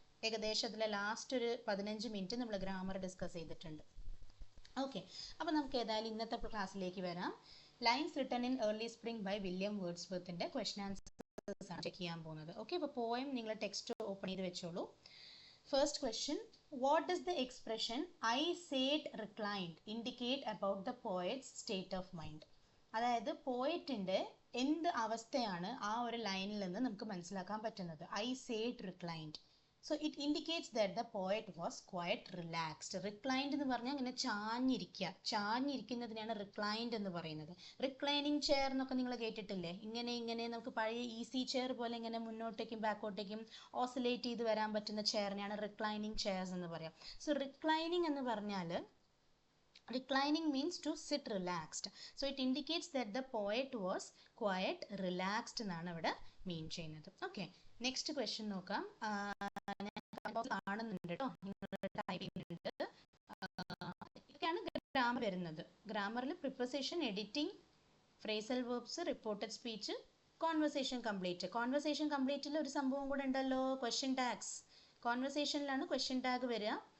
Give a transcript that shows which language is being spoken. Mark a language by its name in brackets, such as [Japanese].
[Malayalam] ഏകദേശം അതിലെ ലാസ്റ്റ് ഒരു 15 മിനിറ്റ് നമ്മൾ ഗ്രാമർ ഡിസ്കസ് ചെയ്തിട്ടുണ്ട്. ഓക്കെ, അപ്പോൾ നമുക്ക് ഏതായാലും ഇന്നത്തെ ക്ലാസ്സിലേക്ക് വരാം. Lines written in early spring by William വേർഡ്സ്വർത്തിന്റെ question answers ആണ് ചെക്ക് ചെയ്യാൻ പോകുന്നത്. ഓക്കെ, അപ്പോൾ പോയം നിങ്ങൾ ടെക്സ്റ്റ് ഓപ്പൺ ചെയ്ത് വെച്ചോളൂ. [English] First question, what does the expression I sat reclined indicate about the poet's state of mind? അതായത് പോയറ്റിൻ്റെ എന്ത് അവസ്ഥയാണ് ആ ഒരു ലൈനിൽ നിന്ന് നമുക്ക് മനസ്സിലാക്കാൻ പറ്റുന്നത്. I sat reclined. So it indicates that the poet was quite relaxed. [Malayalam] Reclined എന്ന് പറഞ്ഞാൽ ഇങ്ങനെ ചാഞ്ഞിരിക്കുന്നതിനാണ് reclined എന്ന് പറയുന്നത്. റിക്ലൈനിങ് ചെയർ എന്നൊക്കെ നിങ്ങൾ കേട്ടിട്ടില്ലേ, ഇങ്ങനെ നമുക്ക് പഴയ ഈസി ചെയർ പോലെ ഇങ്ങനെ മുന്നോട്ടേക്കും ബാക്കോട്ടേക്കും ഓസിലേറ്റ് ചെയ്ത് വരാൻ പറ്റുന്ന ചെയറിനെയാണ് റിക്ലൈനിങ് ചെയർസ് എന്ന് പറയാം. [English] so reclining [Malayalam] എന്ന് പറഞ്ഞാൽ [English] reclining means to sit relaxed. So it indicates that the poet was quite relaxed [Malayalam] എന്നാണ് ഇവിടെ മീൻ ചെയ്യുന്നത്. ഓക്കെ, നെക്സ്റ്റ് ക്വസ്റ്റ്യൻ നോക്കാം. കാണുന്നുണ്ട് കേട്ടോ, നിങ്ങൾ ടൈപ്പ് ചെയ്യുന്നുണ്ട്. ഇതൊക്കെയാണ് ഗ്രാമർ വരുന്നത്. ഗ്രാമറിൽ preposition, editing, phrasal verbs, reported speech, conversation complete. Conversation കംപ്ലീറ്റിൽ ഒരു സംഭവം കൂടെ ഉണ്ടല്ലോ, ക്വസ്റ്റ്യൻ ടാഗ്സ്. കോൺവെർസേഷനിലാണ് ക്വസ്റ്റ്യൻ ടാഗ് വരിക.